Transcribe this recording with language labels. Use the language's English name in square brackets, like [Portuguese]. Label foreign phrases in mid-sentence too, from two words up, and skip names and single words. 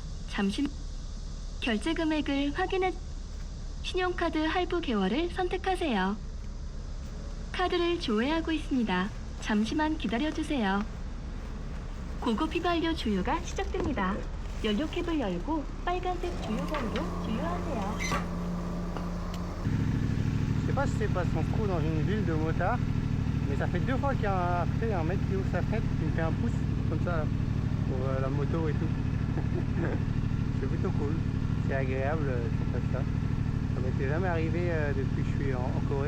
[Korean] 잠시 결제 금액을 확인해 신용카드 할부 계월을 선택하세요. 카드를 조회하고 있습니다. 잠시만 기다려주세요. 고급 휘발유 주유가 시작됩니다. 연료캡을 열고 빨간색 주유관으로 주유하세요. [French] Je sais pas si c'est parce qu'on se trouve dans une ville de motards, mais ça fait 2 fois qu'il y a un mec qui ouvre sa fenêtre, qui me fait un pouce comme ça là, pour la moto et tout. C'est plutôt cool, c'est agréable qu'on fasse ça. Ça va être C'est jamais arrivé depuis que je suis en Corée.